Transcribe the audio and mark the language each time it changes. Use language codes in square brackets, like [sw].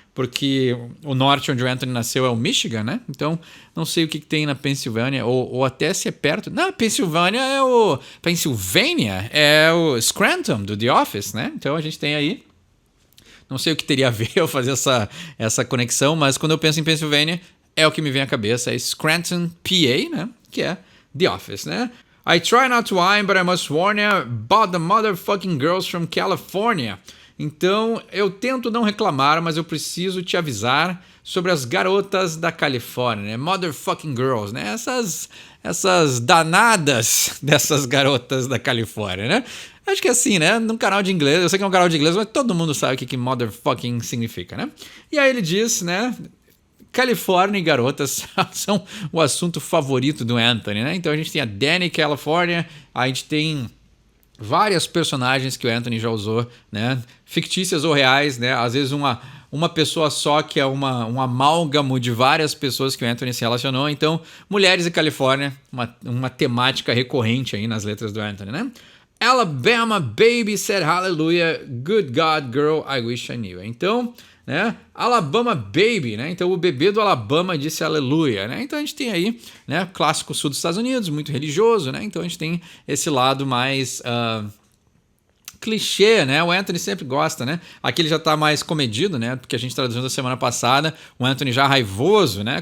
[pt] Porque o norte onde o Anthony nasceu é o Michigan, né? Então, não sei o que tem na Pensilvânia, ou até se é perto. Não, Pensilvânia é o... Pennsylvania é o Scranton, do The Office, né? Então, a gente tem aí... Não sei o que teria a ver eu fazer essa conexão, mas quando eu penso em Pensilvânia... é o que me vem à cabeça, é Scranton, PA, né? Que é The Office, né? [en] I try not to whine, but I must warn you about the motherfucking girls from California. [pt] Então, eu tento não reclamar, mas eu preciso te avisar sobre as garotas da Califórnia, né? [en] Motherfucking girls, [pt] né? Essas danadas dessas garotas da Califórnia, né? Acho que é assim, né? Num canal de inglês, eu sei que é um canal de inglês, mas todo mundo sabe o que motherfucking significa, né? E aí ele diz, né? Califórnia e garotas são o assunto favorito do Anthony, né? Então a gente tem a Dani California, a gente tem várias personagens que o Anthony já usou, né? Fictícias ou reais, né? Às vezes uma pessoa só que é um amálgamo de várias pessoas que o Anthony se relacionou. Então, mulheres e Califórnia, uma temática recorrente aí nas letras do Anthony, né? [en] Alabama baby said hallelujah, good God girl, I wish I knew. [pt] Então, né? Alabama Baby, né? Então o bebê do Alabama disse aleluia, né? Então a gente tem aí, né? Clássico sul dos Estados Unidos, muito religioso, né? Então a gente tem esse lado mais clichê, né? O Anthony sempre gosta, né? Aqui ele já tá mais comedido, né? Porque a gente traduziu da semana passada, o Anthony já raivoso, né?